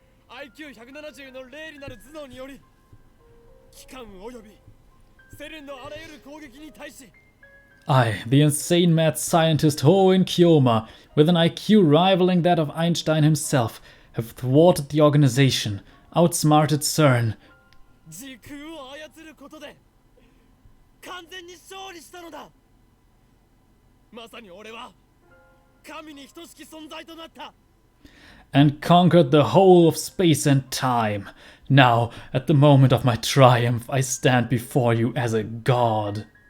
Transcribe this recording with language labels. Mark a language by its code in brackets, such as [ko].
[ja] IQ170 の霊理なる頭脳により機関およびセレンのあらゆる攻撃に対し [en] I, the insane mad scientist Hoin Kyoma, with an IQ rivaling that of Einstein himself, have thwarted the organization, outsmarted CERN. [ja] 時空を操ることで完全に勝利したのだ。まさに俺は神に等しき存在となった。 [en] And conquered the whole of space and time. Now, at the moment of my triumph, I stand before you as a god.